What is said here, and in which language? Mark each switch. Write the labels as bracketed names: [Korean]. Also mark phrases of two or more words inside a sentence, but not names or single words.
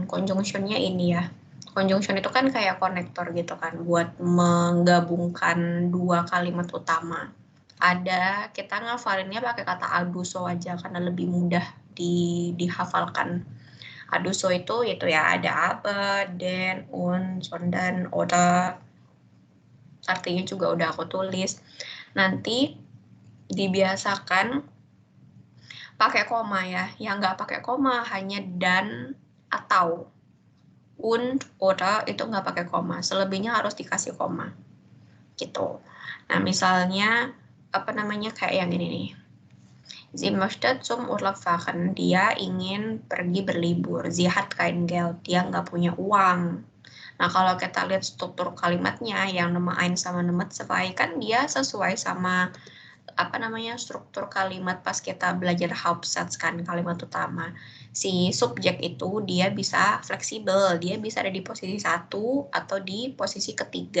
[Indonesian] Conjunctionnya ini ya. Conjunction itu kan kayak konektor gitu kan, buat menggabungkan dua kalimat utama. Kita ngafalinnya pakai kata aduso aja karena lebih mudah dihafalkan. Aduso itu ya ada [German] aber, den, und, sondern, oder. [Indonesian] Artinya juga udah aku tulis. Nanti dibiasakan pakai koma ya, yang nggak pakai koma hanya dan atau [German] und oder [Indonesian] itu nggak pakai koma, selebihnya harus dikasih koma gitu. Nah misalnya kayak yang ini nih, [German] sie möchte zum Urlaub fahren, [Indonesian] dia ingin pergi berlibur, [German] sie hat kein Geld, [Indonesian] dia nggak punya uang. Nah kalau kita lihat struktur kalimatnya yang Nummer 1 sama Nummer 2 kan dia sesuai sama struktur kalimat pas kita belajar Hauptsatz kan, kalimat utama. Si subjek itu dia bisa fleksibel, dia bisa ada di posisi 1 atau di posisi ketiga.